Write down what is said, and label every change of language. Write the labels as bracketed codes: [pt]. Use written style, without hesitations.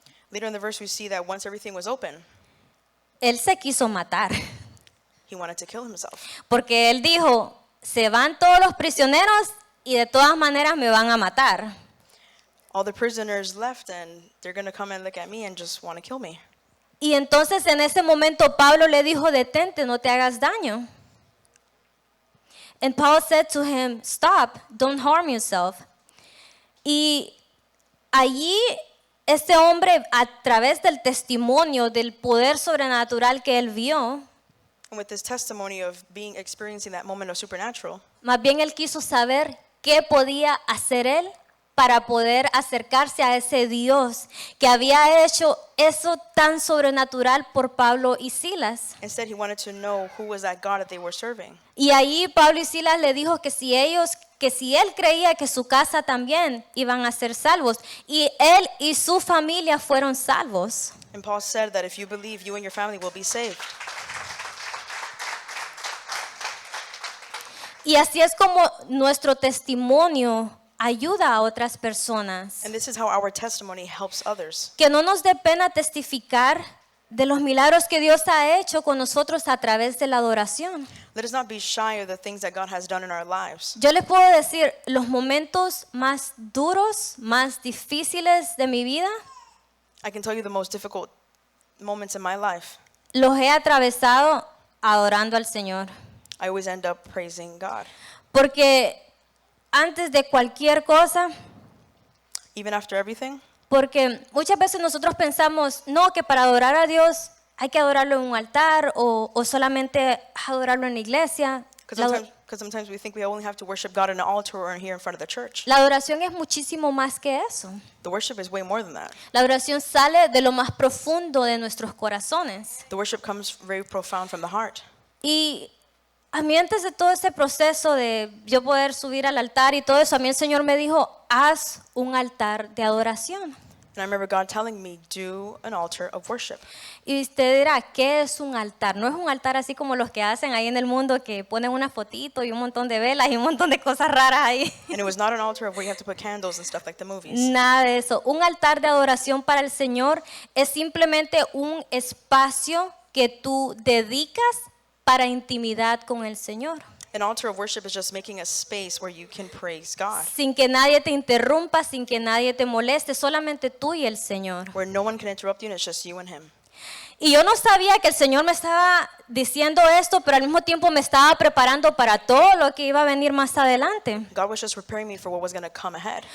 [en] Later in the verse, we see that once everything was open, [es] él se quiso matar. [en] he wanted to kill himself. [es] Porque él dijo, se van todos los prisioneros y de todas maneras me van a matar. [en] All the prisoners left, and they're going to come and look at me and just want to kill me. [es] Y entonces en ese momento Pablo le dijo, detente, no te hagas daño. [en] And Paul said to him, stop, don't harm yourself. [es] Y allí este hombre, a través del testimonio del poder sobrenatural que él vio, [en] And with this testimony of experiencing that moment of supernatural, [es] más bien él quiso saber qué podía hacer él para poder acercarse a ese Dios que había hecho eso tan sobrenatural por Pablo y Silas. [en] instead he wanted to know who was that God that they were serving. [es] Y ahí Pablo y Silas le dijo que si él creía que su casa también iban a ser salvos, y él y su familia fueron salvos. [en] And Paul said that if you believe, you and your family will be saved. [es] Y así es como nuestro testimonio ayuda a otras personas. [en] And this is how our testimony helps others. [es] Que no nos dé pena testificar de los milagros que Dios ha hecho con nosotros a través de la adoración. [en] Let us not be shy of the things that God has done in our lives. [es] Yo les puedo decir, los momentos más duros, más difíciles de mi vida, [en] I can tell you the most difficult moments in my life. [es] los he atravesado adorando al Señor. [en] I always end up praising God. [es] Porque antes de cualquier cosa, [en] Even after everything, [es] porque muchas veces nosotros pensamos, no, que para adorar a Dios hay que adorarlo en un altar o solamente adorarlo en la iglesia. [en] because sometimes we think we only have to worship God in an altar or here in front of the church. [es] La adoración es muchísimo más que eso. [en] The worship is way more than that. [es] La adoración sale de lo más profundo de nuestros corazones. [en] The worship comes very profound from the heart. [es] Y a mí antes de todo ese proceso de yo poder subir al altar y todo eso, a mí el Señor me dijo, haz un altar de adoración. [en] And I remember God telling me, do an altar of worship. [es] Y usted dirá, ¿qué es un altar? No es un altar así como los que hacen ahí en el mundo que ponen una fotito y un montón de velas y un montón de cosas raras ahí. [en] And it was not an altar of where you have to put candles and stuff like the movies. [es] Nada de eso. Un altar de adoración para el Señor es simplemente un espacio que tú dedicas para intimidad con el Señor. [en] An altar of worship is just making a space where you can praise God, [es] Sin que nadie te interrumpa, sin que nadie te moleste, solamente tú y el Señor. [en] where no one can interrupt you and it's just you and Him. [es] Y yo no sabía que el Señor me estaba diciendo esto, pero al mismo tiempo me estaba preparando para todo lo que iba a venir más adelante. [en] God was just preparing me for what was going to come ahead.